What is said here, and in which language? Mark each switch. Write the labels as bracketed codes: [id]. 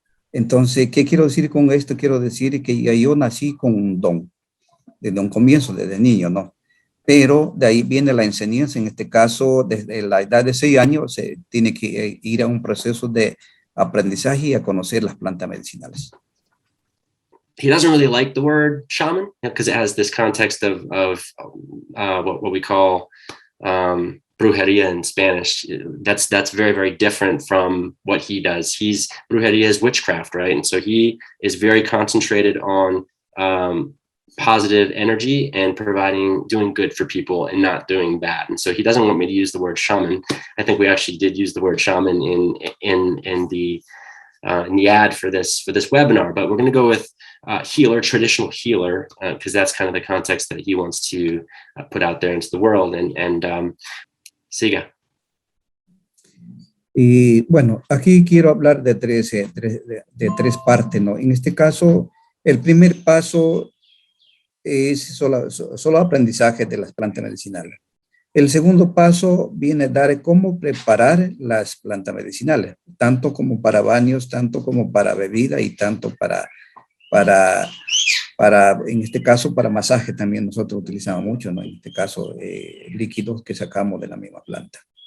[es] Entonces, ¿qué quiero decir con esto? Quiero decir que yo nací con un don, desde un comienzo, desde niño, ¿no? Pero de ahí viene la enseñanza. En este caso, desde la edad de 6 años, se tiene que ir a un proceso de aprendizaje y a conocer las plantas medicinales. [en] He doesn't really like the word shaman because it has this context of what we call brujeria in Spanish. That's very, very different from what he does. Brujeria is witchcraft, right? And so he is very concentrated on positive energy and doing good for people and not doing bad. And so he doesn't want me to use the word shaman. I think we actually did use the word shaman in the ad for this webinar, but we're going to go with healer, traditional healer, because that's kind of the context that he wants to put out there into the world. And [es] siga. Y bueno, aquí quiero hablar de tres partes, ¿no? En este caso, el primer paso es solo aprendizaje de las plantas medicinales. El segundo paso viene a dar cómo preparar las plantas medicinales, tanto como para baños, tanto como para bebida y tanto para en este caso, para masaje también nosotros utilizamos mucho, ¿no? En este caso, líquidos que sacamos de la misma planta.